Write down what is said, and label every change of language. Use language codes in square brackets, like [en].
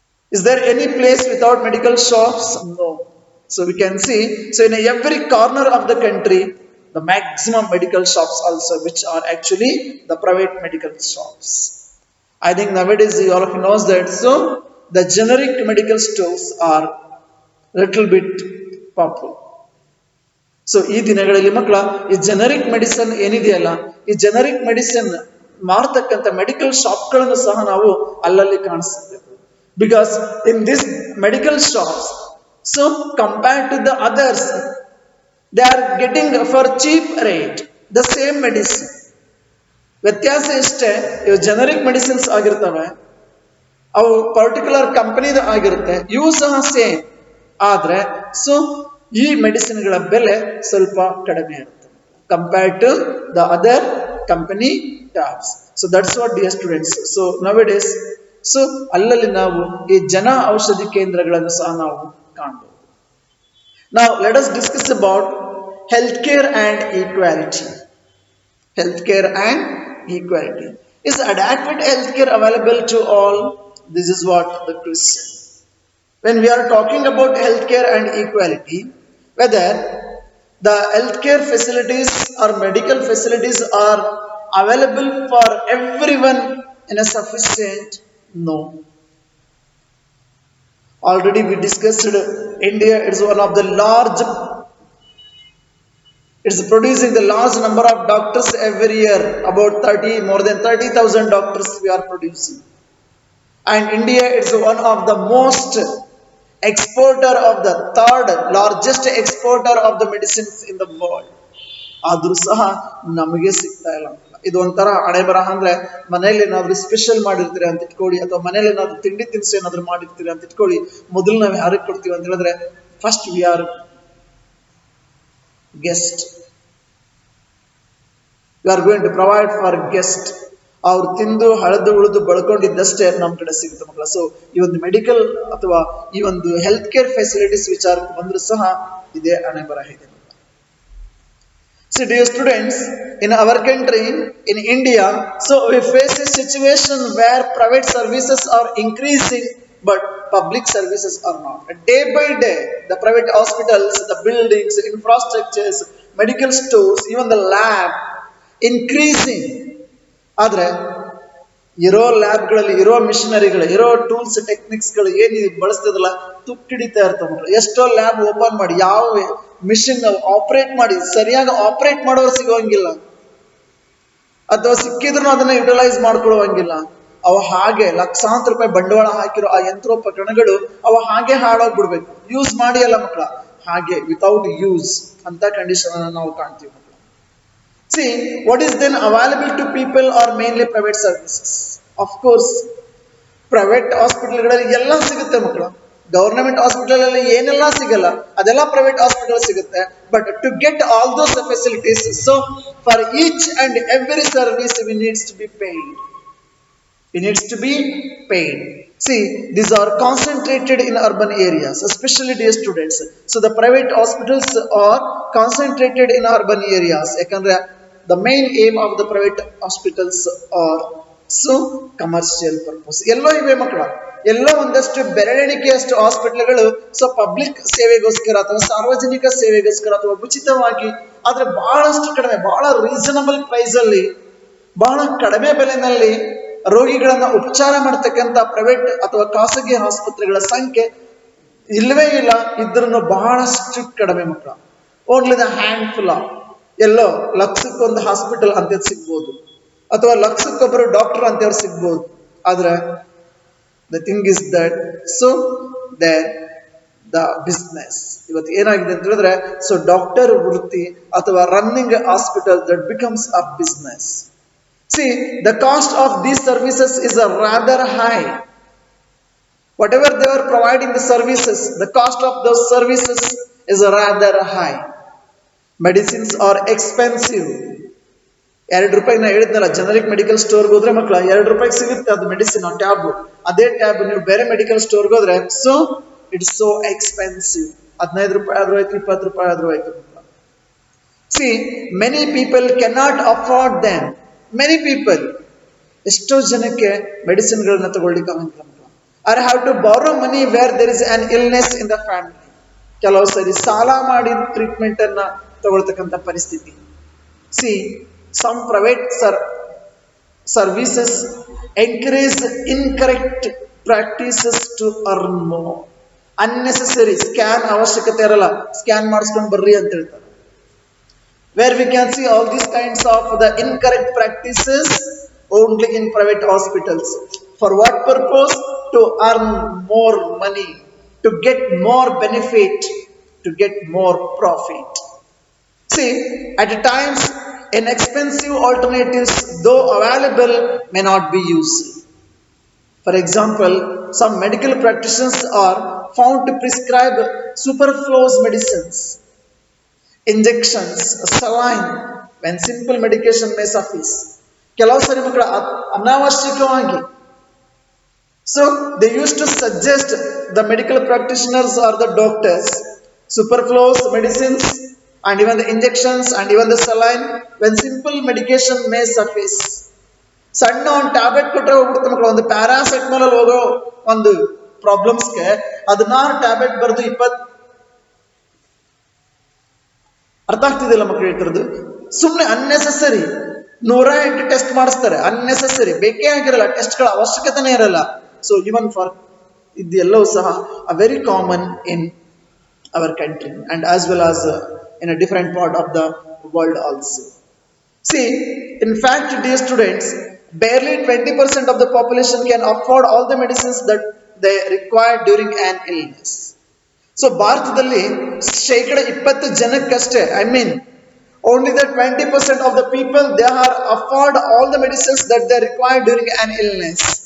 [en] Is there any place without medical shops? No. So we can see, so in every corner of the country, the maximum medical shops also, which are actually the private medical shops. I think nowadays all of you knows that. So the generic medical stores are little bit popular. [kn] So ಈ ದಿನಗಳಲ್ಲಿ ಮಕ್ಕಳ ಈ generic medicine ಏನಿದೆಯಲ್ಲ, ಈ generic medicine ಮಾರತಕ್ಕಂಥ medical ಶಾಪ್ಗಳನ್ನು ಸಹ ನಾವು ಅಲ್ಲಲ್ಲಿ ಕಾಣಿಸ್ತೇವೆ. [en] Because in this medical shops, so compared to the others, they are getting for cheap rate the same medicine. [kn] ವ್ಯತ್ಯಾಸ ಇಷ್ಟೇ, ಇವು ಜನರಿಕ್ ಮೆಡಿಸಿನ್ಸ್ ಆಗಿರ್ತವೆ, ಅವು ಪರ್ಟಿಕ್ಯುಲರ್ ಕಂಪನಿದ ಆಗಿರುತ್ತೆ, ಇವು ಸಹ ಸೇಮ್. ಆದ್ರೆ ಸೊ ಈ ಮೆಡಿಸಿನ್ಗಳ ಬೆಲೆ ಸ್ವಲ್ಪ ಕಡಿಮೆ ಇರುತ್ತೆ [en] Compared to the other company tabs. So that's what dear students. [kn] So now-A-days so ಅಲ್ಲಲ್ಲಿ ನಾವು ಈ ಜನ ಔಷಧಿ ಕೇಂದ್ರಗಳನ್ನು ಸಹ ನಾವು ಕಾಣಬಹುದು. [en] Now let us discuss about healthcare and equality. Healthcare and equality. Is adequate healthcare available to all? This is what the question. When we are talking about healthcare and equality, whether the healthcare facilities or medical facilities are available for everyone in a sufficient? No. Already we discussed India is one of the large, it's producing the large number of doctors every year, about 30, more than 30,000 doctors we are producing. And India is one of the most exporter of the third largest exporter of the medicines in the world. [kn] ಆದರೂ ಸಹ ನಮಗೆ ಸಿಗ್ತಾ ಇಲ್ಲ. ಇದು ಒಂಥರ ಹಣೆ ಬರಹ. ಅಂದ್ರೆ ಮನೇಲಿ ಏನಾದ್ರು ಸ್ಪೆಷಲ್ ಮಾಡಿರ್ತೀರಿ ಅಂತ ಇಟ್ಕೊಳ್ಳಿ, ಅಥವಾ ಮನೇಲಿ ಏನಾದ್ರು ತಿಂಡಿ ತಿನಿಸು ಏನಾದ್ರು ಮಾಡಿರ್ತೀರಿ ಅಂತ ಇಟ್ಕೊಳ್ಳಿ, ಮೊದಲು ನಾವು ಯಾರಿಗೆ ಕೊಡ್ತೀವಿ ಅಂತ ಹೇಳಿದ್ರೆ, [en] First we are guest, we are going to provide for guest. [kn] ಅವ್ರು ತಿಂದು ಹಳದು ಉಳಿದು ಬಳ್ಕೊಂಡಿದ್ದಷ್ಟೇ ನಮ್ಮ ಕಡೆ ಸಿಗುತ್ತೆ ಮಕ್ಕಳ. ಸೊ ಈ ಒಂದು ಮೆಡಿಕಲ್ ಅಥವಾ ಈ ಒಂದು ಹೆಲ್ತ್ ಕೇರ್ ಫೆಸಿಲಿಟೀಸ್ ವಿಚಾರಕ್ಕೆ ಬಂದರೂ ಸಹ ಇದೇ ಹಣೆ ಬರಹ ಇದೆ. [en] So dear students, in our country, in India, so we face a situation where private services are increasing but public services are not. Day by day, the private hospitals, the buildings, infrastructures, medical stores, even the lab increasing. [kn] ಆದರೆ ಇರೋ ಲ್ಯಾಬ್ಗಳಲ್ಲಿ ಇರೋ ಮಿಷನರಿಗಳು ಇರೋ tools ಟೆಕ್ನಿಕ್ಸ್ಗಳು ಏನು ಬಳಸ್ತದಲ್ಲ ತುಕ್ಕಿಡಿತಾ ಇರ್ತಾವ ಮಕ್ಕಳು. ಎಷ್ಟೋ lab open ಮಾಡಿ ಯಾವ ಮಿಷಿನ್ ಆಪರೇಟ್ ಮಾಡಿ ಸರಿಯಾಗಿ ಆಪರೇಟ್ ಮಾಡೋರು ಸಿಗೋಂಗಿಲ್ಲ, ಅಥವಾ ಸಿಕ್ಕಿದ್ರು ಅದನ್ನ ಯುಟಿಲೈಸ್ ಮಾಡ್ಕೊಳ್ಳುವಂಗಿಲ್ಲ. ಅವ ಹಾಗೆ ಲಕ್ಷಾಂತರ ರೂಪಾಯಿ ಬಂಡವಾಳ ಹಾಕಿರೋ ಆ ಯಂತ್ರೋಪಕರಣಗಳು ಅವ ಹಾಗೆ ಹಾಳಾಗ್ಬಿಡ್ಬೇಕು. ಯೂಸ್ ಮಾಡಿ ಅಲ್ಲ ಮಕ್ಕಳ, ಹಾಗೆ ವಿತೌಟ್ ಯೂಸ್ ಅಂತ ಕಂಡೀಷನ್ ಅನ್ನು ನಾವು ಕಾಣ್ತೀವಿ ಮಕ್ಕಳ. [en] See, what is then available to people are mainly private services. Of course, [kn] private ಹಾಸ್ಪಿಟಲ್ಗಳಲ್ಲಿ ಎಲ್ಲ ಸಿಗುತ್ತೆ ಮಕ್ಕಳು. ಗವರ್ನಮೆಂಟ್ ಹಾಸ್ಪಿಟಲ್ ಅಲ್ಲಿ ಏನೆಲ್ಲ ಸಿಗಲ್ಲ ಅದೆಲ್ಲ ಪ್ರೈವೇಟ್ ಹಾಸ್ಪಿಟಲ್ ಸಿಗುತ್ತೆ. [en] But to get all those facilities, so for each and every service we needs to be paid. It needs to be paid. See, these are concentrated in urban areas, especially dear students. So the private hospitals are concentrated in urban areas. [kn] Yakandre [en] the main aim of the private hospitals are so commercial purpose. [kn] ಎಲ್ಲೋ ಇವೆ ಮಕ್ಕಳ, ಎಲ್ಲೋ ಒಂದಷ್ಟು ಬೆರಳೆಣಿಕೆಯಷ್ಟು ಹಾಸ್ಪಿಟಲ್ಗಳು so public ಸೇವೆಗೋಸ್ಕರ ಅಥವಾ ಸಾರ್ವಜನಿಕ ಸೇವೆಗೋಸ್ಕರ ಅಥವಾ ಉಚಿತವಾಗಿ, ಆದ್ರೆ ಬಹಳಷ್ಟು ಕಡಿಮೆ, ಬಹಳ ರೀಸನಬಲ್ ಪ್ರೈಸ್ ಅಲ್ಲಿ, ಬಹಳ ಕಡಿಮೆ ಬೆಲೆನಲ್ಲಿ ರೋಗಿಗಳನ್ನ ಉಪಚಾರ ಮಾಡ್ತಕ್ಕಂಥ ಪ್ರೈವೇಟ್ ಅಥವಾ ಖಾಸಗಿ ಆಸ್ಪತ್ರೆಗಳ ಸಂಖ್ಯೆ ಇಲ್ಲವೇ ಇಲ್ಲ. ಇದ್ರೂ ಬಹಳಷ್ಟು ಕಡಿಮೆ ಮಕ್ಕಳ. [en] only the handful of, [kn] yellow ಲಕ್ಷಕ್ಕೊಂದು hospital ಅಂತ ಸಿಗ್ಬೋದು, ಅಥವಾ ಲಕ್ಷಕ್ಕೊಬ್ಬರು ಡಾಕ್ಟರ್ ಅಂತವ್ರು ಸಿಗ್ಬೋದು. [en] ಆದ್ರೆ the thing is that so there the business [kn] ಇವತ್ತು ಏನಾಗಿದೆ ಅಂತ ಹೇಳಿದ್ರೆ, [en] so doctor [kn] ವೃತ್ತಿ ಅಥವಾ [en] Running hospital that becomes a business. See, the cost of these services is a rather high. Whatever they are providing the services, the cost of those services is a rather high. Medicines are expensive. [kn] 2 ರೂಪಾಯಿ ನಾ ಹೇಳಿದ್ನಲ್ಲ, generic medical ಸ್ಟೋರ್ಗೆ ಹೋದ್ರೆ ಮಕ್ಕಳ 2 ರೂಪಾಯಿಗೆ ಸಿಗುತ್ತೆ ಅದು medicine tab. ಅದೇ tab ನೀವು ಬೇರೆ ಮೆಡಿಕಲ್ ಸ್ಟೋರ್ಗೆ ಹೋದ್ರೆ [en] So it's so expensive. [kn] 15 ರೂಪಾಯಿ ಆದ್ರೂ ಆಯ್ತು, 20 ರೂಪಾಯಿ ಆದ್ರೂ ಆಯ್ತು. [en] See, many people cannot afford them. Many people, [kn] ಎಷ್ಟೋ ಜನಕ್ಕೆ ಮೆಡಿಸಿನ್ಗಳನ್ನ ತಗೊಳ್ಳಿಕ್ಕೆ ಆಗಂಗಿಲ್ಲ. [en] Or have to borrow money where there is an illness in the family. [kn] ಕೆಲವು ಸರಿ ಸಾಲ ಮಾಡಿ ಟ್ರೀಟ್ಮೆಂಟ್ ಅನ್ನ ತಗೊಳ್ತಕ್ಕಂಥ ಪರಿಸ್ಥಿತಿ. [en] See, some private services encourage incorrect practices to earn more. [kn] Unnecessary scan ಅವಶ್ಯಕತೆ ಇರಲ್ಲ, ಸ್ಕ್ಯಾನ್ ಮಾಡಿಸ್ಕೊಂಡು ಬರ್ರಿ ಅಂತ ಹೇಳ್ತಾರೆ. [en] Where we can see all these kinds of the incorrect practices only in private hospitals. For what purpose? To earn more money, to get more benefit, to get more profit. See, at times inexpensive alternatives, though available, may not be used. For example, some medical practitioners are found to prescribe superfluous medicines, injections, saline, when simple medication may suffice. [kn] ಕೆಲವು ಸರಿ ಮಕ್ಕಳ ಅನಾವಶ್ಯಕವಾಗಿ, [en] so they used to suggest the medical practitioners or the doctors superfluous medicines and even the injections and even the saline when simple medication may suffice. [kn] ಸಣ್ಣ ಒಂದು tablet ಕೊಟ್ಟರೆ ಹೋಗ್ಬಿಡುತ್ತೆ ಮಕ್ಕಳು. ಒಂದು ಪ್ಯಾರಾಸೆಟಮಾಲ್ ಅಲ್ಲಿ ಹೋಗೋ ಒಂದು ಪ್ರಾಬ್ಲಮ್ಸ್ಗೆ 16 ಟ್ಯಾಬ್ಲೆಟ್ ಬರೆದು 20. ಅರ್ಥ ಆಗ್ತಿದೆಯಲ್ಲ ಮಕ್ಕಳು ಹೇಳ್ತಿರೋದು? ಸುಮ್ಮನೆ ಅನ್ನೆಸೆಸರಿ 108 ಟೆಸ್ಟ್ ಮಾಡಿಸ್ತಾರೆ, ಅನ್ನೆಸೆಸರಿ, ಬೇಕೇ ಆಗಿರಲ್ಲ, ಟೆಸ್ಟ್ಗಳ ಅವಶ್ಯಕತೆನೇ ಇರಲ್ಲ. [en] so even for [kn] ಇದೆಲ್ಲವೂ ಸಹ [en] A very common in our country and as well as in a different part of the world also. See, in fact dear students, barely 20% of the population can afford all the medicines that they require during an illness. [kn] So ಭಾರತದಲ್ಲಿ 20% ಜನಕ್ಕಷ್ಟೇ, [en] I mean only the 20% of the people they are afford all the medicines that they require during an illness.